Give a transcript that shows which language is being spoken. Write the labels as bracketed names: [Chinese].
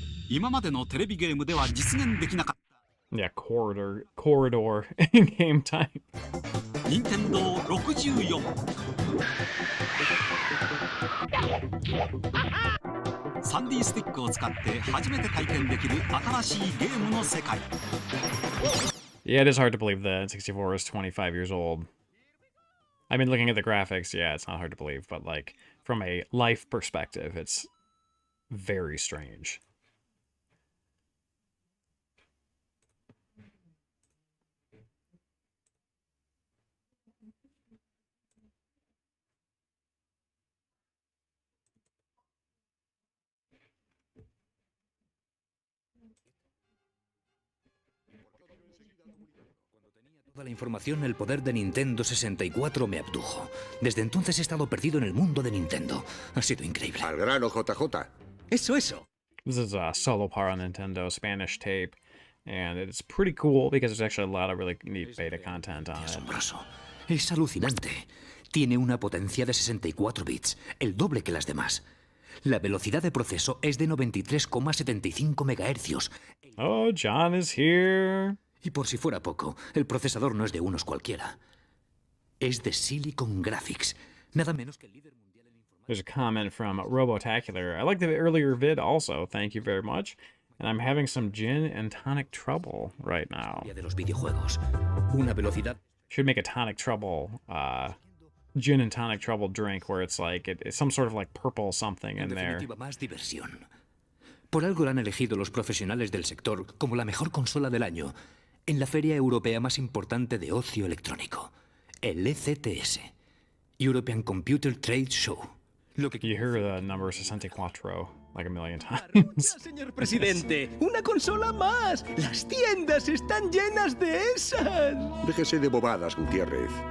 [Japanese] 今までのテレビゲームでは実現できなかった [English] Yeah, corridor game time. [Japanese] 任天堂643D スティックを使って初めて体験できる新しいゲームの世界 [English] Yeah, it is hard to believe the N64 is 25 years old. I mean, looking at the graphics, yeah, it's not hard to believe, but like from a life perspective, it's very strange. [Spanish] Toda la información, el poder de Nintendo 64 me abdujo. Desde entonces he estado perdido en el mundo de Nintendo. Ha sido increíble. Al grano, JJ. Eso. [English] This is a solo part on Nintendo Spanish tape, and it's pretty cool because there's actually a lot of really neat beta content on it. [Spanish] Asombroso. Es alucinante. Tiene una potencia de 64 bits, el doble que las demás. La velocidad de proceso es de 93,75 MHz. [English] Oh, John is here. [Spanish] Y por si fuera poco, el procesador no es de unos cualquiera. Es de Silicon Graphics. Nada menos que el líder mundial en informática. [English] There's a comment from Robotacular. I like the earlier vid also. Thank you very much. And I'm having some gin and tonic trouble right now. [Spanish] De los videojuegos. Una velocidad. [English] Should make a tonic trouble, gin and tonic trouble drink where it's like, it's some sort of like purple something in there. [Spanish] Más diversión. Por algo la han elegido los profesionales del sector como la mejor consola del año en la feria europea más importante de ocio electrónico, el ECTS, European Computer Trade Show. [English] You hear the number 64 like a million times. [Spanish] Señor presidente, una consola más. Las tiendas están llenas de esas. Déjese de bobadas, Gutiérrez.